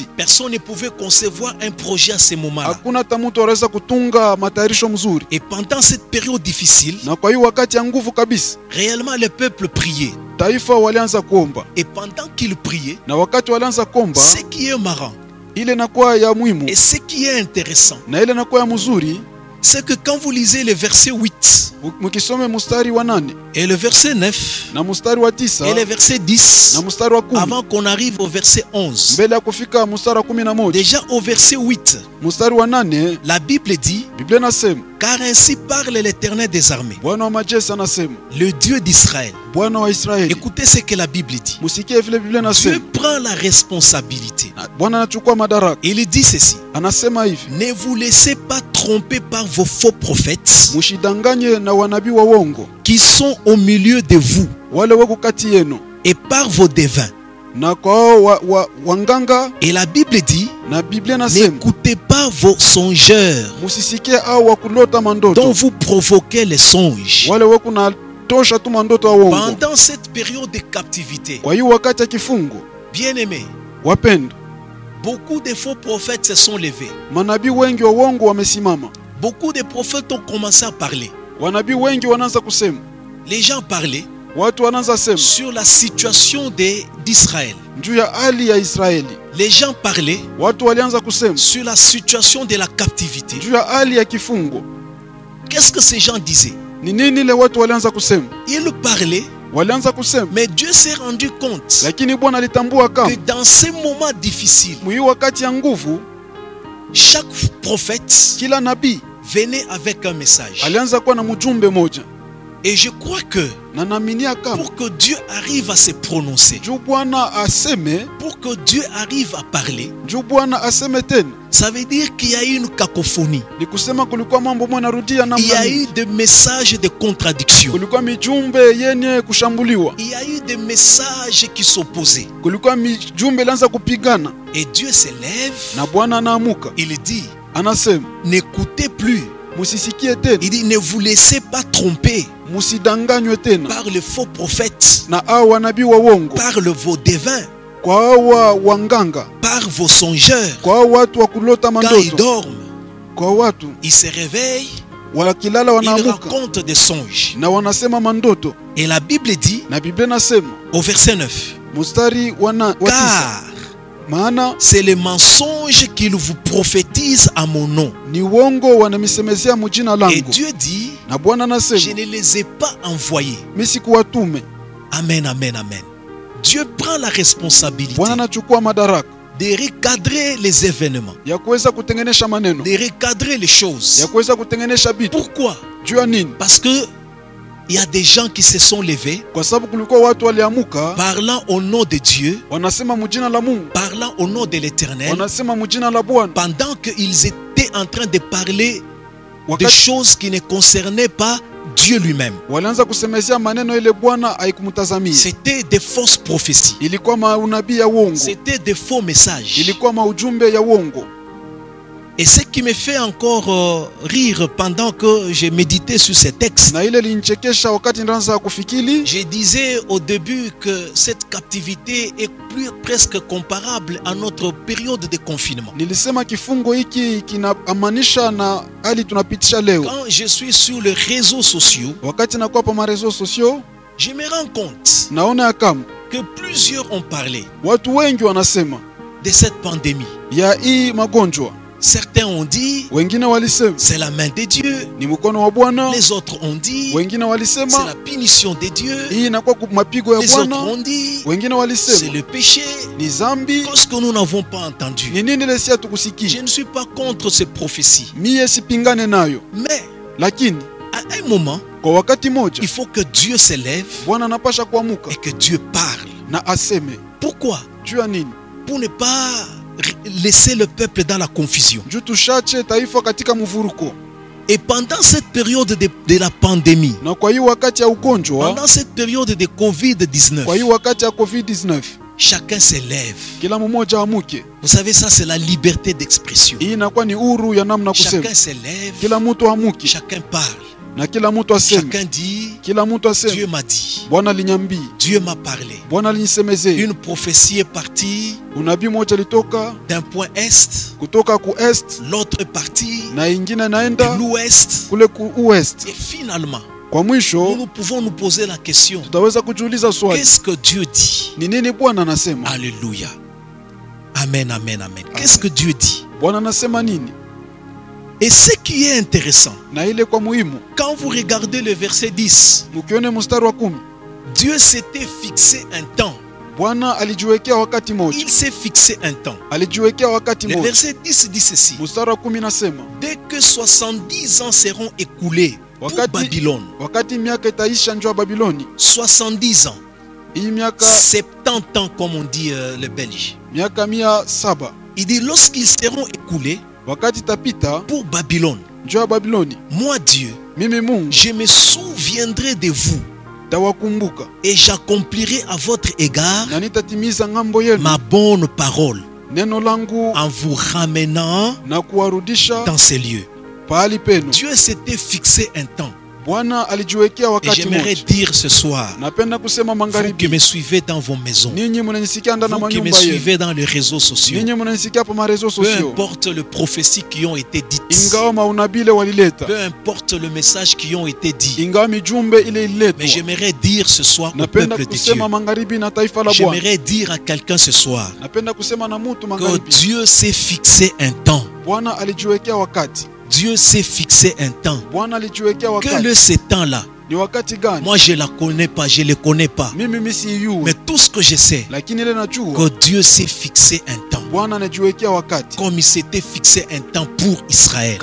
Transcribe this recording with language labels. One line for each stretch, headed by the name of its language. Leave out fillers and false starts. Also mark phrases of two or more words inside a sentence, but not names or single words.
French: Personne ne pouvait concevoir un projet à ce moment-là.
Swahili: Hakuna hata mtu anaweza kutunga matayarisho mzuri.
French: Et pendant cette période difficile,
Swahili: Na kwa hiyo wakati ya nguvu kabisa,
French: réellement le peuple priait.
Swahili: taifa walianza kuomba,
French: Et pendant qu'il priait,
Swahili: na wakati walianza kuomba,
French: ce qui est marrant
Swahili: ile nakuwa ya muhimu
French: et ce qui est intéressant,
Swahili: na ile nakuwa ya mzuri.
French: c'est que quand vous lisez le verset 8
Swahili: Mukisome mustari wa 8
French: et le verset 9
Swahili: na mustari wa
French: et 9 le verset 10,
Swahili: na mustari wa 10,
French: avant qu'on arrive au verset 11,
Swahili: mbele ya kufika mustari wa 11,
French: déjà au verset 8,
Swahili: mustari wa 8,
French: la Bible dit,
Swahili: Biblia nasema,
French: car ainsi parle l'Éternel des armées,
Swahili: Bwana wa majeshi anasema,
French: le Dieu d'Israël.
Swahili: Bwana wa Israeli.
French: Écoutez ce que la Bible dit.
Swahili: Musikie vile Biblia
French: Dieu
Swahili: nasema,
French: prend la responsabilité.
Swahili: Bwana anachukua madaraka.
French: Il dit ceci,
Swahili: Anasema hivi,
French: ne vous laissez pas tromper par vos faux prophètes
Swahili: mushidanganye na wanabii wa uongo
French: qui sont au milieu de vous
Swahili: wale wako kati yenu,
French: et par vos devins.
Swahili: na kwa hao wanganga.
French: Et la Bible dit,
Swahili: Na Biblia nasema,
French: n'écoutez pas vos songeurs
Swahili: musisikie au wakulota
French: dont
Swahili: mandoto
French: vous provoquez les songes.
Swahili: wale wako na tosha tu mandoto wa uongo.
French: Pendant cette période de captivité,
Swahili: Kwa hiyo wakati ya kifungo,
French: bien-aimés,
Swahili: wapendo,
French: beaucoup de faux prophètes se sont levés.
Swahili: manabii wengi wa uongo wamesimama.
French: Beaucoup de prophètes ont commencé à parler.
Swahili: Wanabii wengi wanaanza kusema,
French: Les gens parlaient
Swahili: watu wanaanza sema
French: sur la situation d'Israël.
Swahili: juu ya hali ya Israeli.
French: Les gens parlaient
Swahili: Watu walianza kusema
French: sur la situation de la captivité.
Swahili: juu ya hali ya kifungo.
French: Qu'est-ce que ces gens disaient?
Swahili: Ni nini ile watu walianza kusema?
French: Ils parlaient,
Swahili: Walianza kusema,
French: mais Dieu s'est rendu compte
Swahili: lakini Bwana alitambua
French: que
Swahili: kama
French: dans ces moments difficiles,
Swahili: mwi wakati ya nguvu
French: Chaque prophète
Swahili: kila nabii
French: venait avec un message.
Swahili: alianza kuwa na mjumbe moja,
French: Et je crois que
Swahili: na naaminia kama
French: pour que Dieu arrive à se prononcer,
Swahili: juu Bwana aseme,
French: pour que Dieu arrive à parler,
Swahili: juu Bwana aseme tena,
French: ça veut dire qu'il y a eu une cacophonie.
Swahili: ni kusema kulikuwa mambo mwana narudia
French: Il y
Swahili: namna
French: a
Swahili: mingi.
French: eu des messages de contradiction.
Swahili: Kulikuwa mijumbe yenye kushambuliwa,
French: Il y a eu des messages qui s'opposaient.
Swahili: kulikuwa mijumbe ilianza kupigana,
French: Et Dieu s'élève,
Swahili: na Bwana anaamuka
French: il dit,
Swahili: anasema,
French: n'écoutez plus.
Swahili: musisikie tena,
French: Il dit, ne vous laissez pas tromper
Swahili: musidanganywe tena
French: par les faux prophètes,
Swahili: na awa nabii wa uongo,
French: par vos devins,
Swahili: kwa awa wanganga,
French: par vos songeurs.
Swahili: kwa awa watu wa kulota
French: Quand ils
Swahili: mandoto,
French: dorment,
Swahili: kwa watu
French: ils se réveillent,
Swahili: wakilala
French: ils
Swahili: wanaamuka
French: racontent des songes.
Swahili: na wanasema mandoto.
French: Et la Bible dit,
Swahili: Na Biblia nasema
French: au verset 9,
Swahili: mstari wa 9,
French: car
Swahili: maana
French: c'est les mensonges qu'ils vous prophétisent à mon nom.
Swahili: ni uongo wanamisemezea mujina
French: Et
Swahili: langu.
French: Dieu dit,
Swahili: Na Bwana
French: je
Swahili: anasema
French: ne les ai pas envoyés.
Swahili: mimi sikuwatume.
French: Amen, amen, amen. Dieu prend la responsabilité
Swahili: Bwana anachukua madaraka
French: de recadrer les événements,
Swahili: ya kuweza kutengenesha maneno,
French: de recadrer les choses.
Swahili: ya kuweza kutengenesha vitu.
French: Pourquoi?
Swahili: Juu ya nini?
French: Parce que il y a des gens qui se sont levés,
Swahili: Kwa sababu kulikuwa watu waliamuka
French: parlant au nom de Dieu,
Swahili: wanasema mujina la Mungu,
French: parlant au nom de l'Éternel,
Swahili: wanasema mujina la Bwana,
French: pendant qu'ils étaient en train de parler de
Swahili: wakati
French: choses qui ne concernaient pas Dieu lui-même.
Swahili: walianza kusemezea maneno ile Bwana haikumtazamia.
French: C'était des fausses prophéties.
Swahili: Ilikuwa maunabii ya uongo,
French: C'était des faux messages.
Swahili: ilikuwa maujumbe ya uongo.
French: Et ce qui me fait encore rire pendant que j'ai médité sur ces textes,
Swahili: Na ile linchekesha wakati nilianza kufikiri,
French: je disais au début que cette captivité est presque comparable à notre période de confinement.
Swahili: nilisema kifungo hiki kinaamanisha na hali tunapitisha leo.
French: Quand je suis sur les réseaux sociaux,
Swahili: Wakati nakuwa pa
French: marezo sosio, je me rends compte
Swahili: naona ya kama
French: que plusieurs ont parlé
Swahili: watu wengi wanasema
French: de cette pandémie.
Swahili: ya hii magonjwa.
French: Certains ont dit,
Swahili: Wengine walisema
French: c'est la main de Dieu.
Swahili: ni mkono wa Bwana,
French: Les autres ont dit,
Swahili: wengine
French: c'est
Swahili: walisema
French: la punition de Dieu.
Swahili: hii inakuwa mapigo ya
French: Les autres
Swahili: Bwana,
French: ont dit,
Swahili: wengine
French: c'est
Swahili: walisema
French: le péché.
Swahili: ni zambi.
French: Parce que nous n'avons pas entendu.
Swahili: Ni nini ile si
French: Je
Swahili: hatukusikia?
French: ne suis pas contre ces prophéties.
Swahili: Mie sipingane nayo,
French: Mais
Swahili: lakini
French: à un moment,
Swahili: kwa wakati moja
French: il faut que Dieu s'élève
Swahili: Bwana anapasha kuamuka
French: et que Dieu parle.
Swahili: na aseme.
French: Pourquoi?
Swahili: Juu ya nini?
French: Pour ne pas laisser le peuple dans la confusion.
Swahili: Juu tushache taifa katika mvuruko.
French: Et pendant cette période de la pandémie,
Swahili: Na kwa hii wakati ya ugonjwa,
French: pendant cette période de
Swahili: kwa hii Covid-19, wakati ya COVID-19,
French: chacun s'élève.
Swahili: kila mmoja amuke.
French: Vous savez, ça c'est la liberté d'expression.
Swahili: Hii inakuwa ni uhuru ya namna kusema.
French: Chacun s'élève,
Swahili: Kila mtu amuke
French: chacun parle.
Swahili: na kila mtu aseme.
French: Chacun dit,
Swahili: Kila mtu aseme
French: Dieu m'a dit,
Swahili: Bwana alinyambii,
French: Dieu m'a parlé.
Swahili: Bwana alinisemezea.
French: Une prophétie est partie
Swahili: Unabii moja litoka
French: d'un point est,
Swahili: kutoka ku est
French: l'autre est partie
Swahili: na ingine
French: de
Swahili: naenda
French: l'ouest.
Swahili: kule ku ouest.
French: Et finalement,
Swahili: Kwa mwisho
French: nous pouvons nous poser la question,
Swahili: tutaweza kujiuliza swali,
French: qu'est-ce que Dieu dit?
Swahili: ni nini Bwana anasema?
French: Alléluia. Amen, amen, amen. Qu'est-ce que Dieu dit?
Swahili: Bwana anasema nini?
French: Et ce qui est intéressant,
Swahili: Na ile kwa muhimu,
French: quand vous regardez le verset 10,
Swahili: mukione mstari wa 10,
French: Dieu s'était fixé un temps.
Swahili: Bwana alijiwekea wakati moja,
French: Il s'est fixé un temps.
Swahili: alijiwekea wakati
French: Le
Swahili: moja.
French: verset 10 dit ceci.
Swahili: Mstari wa 10 nasema,
French: Dès que 70 ans seront écoulés pour Babylone,
Swahili: wakati miaka itaisha njoo Babiloni,
French: 70 ans,
Swahili: hii miaka
French: 70 ans comme on dit le Belge.
Swahili: miaka 700,
French: Il dit lorsqu'ils seront écoulés
Swahili: wakati tapita
French: pour Babylone,
Swahili: njoo Babiloni,
French: moi Dieu,
Swahili: mimi Mungu
French: je me souviendrai de vous
Swahili: tawakumbuka
French: et j'accomplirai à votre égard
Swahili: na nitatimiza ngambo yenu
French: ma bonne parole
Swahili: neno langu
French: en vous ramenant
Swahili: na kuwarudisha
French: dans ces lieux.
Swahili: pahali penu.
French: Dieu s'était fixé un temps.
Swahili: Bwana alijiwekea
French: Et
Swahili: wakati
French: j'aimerais
Swahili: moja.
French: dire ce soir,
Swahili: Napenda kusema
French: vous qui
Swahili: magharibi,
French: me suivez dans vos maisons,
Swahili: ninyi mnanisikia ndani ya
French: vous qui me
Swahili: manyumba yenu,
French: suivez dans les réseaux sociaux,
Swahili: ninyi mnanisikia pa marezo
French: peu
Swahili: sosio,
French: importe les prophéties qui ont été dites,
Swahili: ingawa maunabile walileta,
French: peu importe le message qui ont été dit,
Swahili: ingawa mijumbe ile
French: mais
Swahili: ililetwa.
French: j'aimerais dire ce soir au
Swahili: Napenda
French: peuple de Dieu,
Swahili: kusema magharibi na taifa la Bwana.
French: j'aimerais dire à quelqu'un ce soir
Swahili: Napenda kusema na mtu
French: que
Swahili: magharibi,
French: Dieu s'est fixé un temps.
Swahili: Bwana alijiwekea wakati.
French: Dieu s'est fixé un temps.
Swahili: Bwana alijiwekea
French: Que
Swahili: wakati.
French: ce temps-là,
Swahili: Ni wakati gani?
French: moi je la connais pas, je le connais pas.
Swahili: Mimi
French: Mais
Swahili: siyui,
French: tout ce que je sais,
Swahili: lakini ile najua
French: que Dieu s'est fixé un temps.
Swahili: Bwana anajiwekea wakati.
French: Comme il s'était fixé un temps pour Israël.